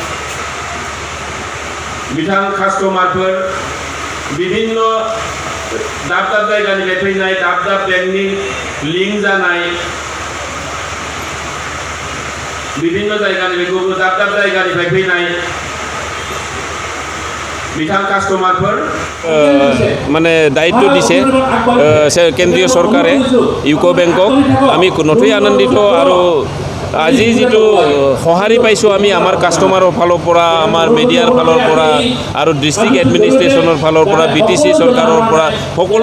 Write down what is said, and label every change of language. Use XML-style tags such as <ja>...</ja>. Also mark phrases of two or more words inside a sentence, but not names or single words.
<brx>बिथां कास्टमारफोर विभिन्न दाब दाब जायगानिफ्राय फैनाय दाब दाब बेंकनि लिंक जानाय विभिन्न जायगानिफ्राय गुबुन दाब दाब जायगानिफ्राय फैनाय बिथां कास्टमारफोर</brx> <as>মানে দায়িত্ব দিছে কেন্দ্ৰীয় চৰকাৰে ইউকো বেংকক আমি নথৈ আনন্দিত আৰু আজি যিটো সঁহাৰি পাইছোঁ আমি আমাৰ কাষ্টমাৰৰ ফালৰ পৰা আমাৰ মিডিয়াৰ ফালৰ পৰা আৰু ডিষ্ট্ৰিক্ট এডমিনিষ্ট্ৰেশ্যনৰ ফালৰ পৰা BTC চৰকাৰৰ পৰা সকলো</as>